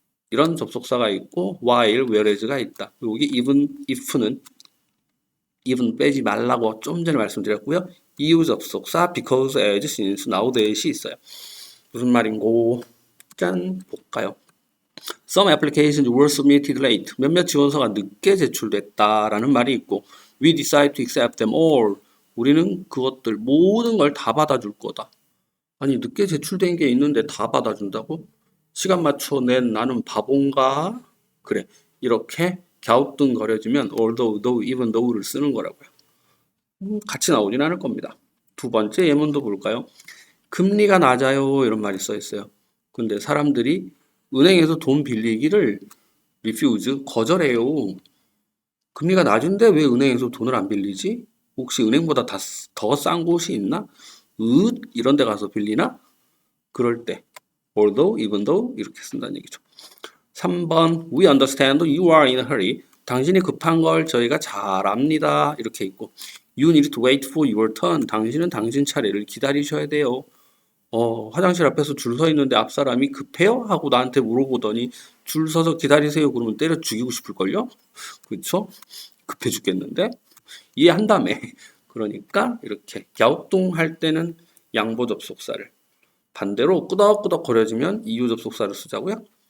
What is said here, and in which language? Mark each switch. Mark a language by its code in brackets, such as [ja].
[ko] 이런 접속사가 있고 while, whereas가 있다. 여기 even, if는 even 빼지 말라고 좀 전에 말씀드렸고요. 이유 접속사 because, as, since, now, that이 있어요. 무슨 말인고? 짠! 볼까요? [en] Some applications were submitted late. [ko] 몇몇 지원서가 늦게 제출됐다라는 말이 있고 [en] We decide to accept them all. [ko] 우리는 그것들 모든 걸 다 받아줄 거다. 아니 늦게 제출된 게 있는데 다 받아준다고? 시간 맞춰 낸 나는 바본가? 그래 이렇게 갸우뚱거려지면 although, though, even though를 쓰는 거라고요. 같이 나오진 않을 겁니다. 두 번째 예문도 볼까요? 금리가 낮아요 이런 말이 써 있어요. 근데 사람들이 은행에서 돈 빌리기를 refuse, 거절해요. 금리가 낮은데 왜 은행에서 돈을 안 빌리지? 혹시 은행보다 더 싼 곳이 있나? 이런 데 가서 빌리나? 그럴 때 although, even though 이렇게 쓴다는 얘기죠. [en] 3번 We understand you are in a hurry. [ko] 당신이 급한 걸 저희가 잘 압니다. 이렇게 있고 [en] You need to wait for your turn. [ko] 당신은 당신 차례를 기다리셔야 돼요. 화장실 앞에서 줄 서 있는데 앞 사람이 급해요? 하고 나한테 물어보더니 줄 서서 기다리세요. 그러면 때려 죽이고 싶을걸요? 그렇죠? 급해 죽겠는데? 이해한다며. 그러니까 이렇게 갸우뚱할 때는 양보 접속사를 반대로 끄덕끄덕 거려지면 이유 접속사를 쓰자고요.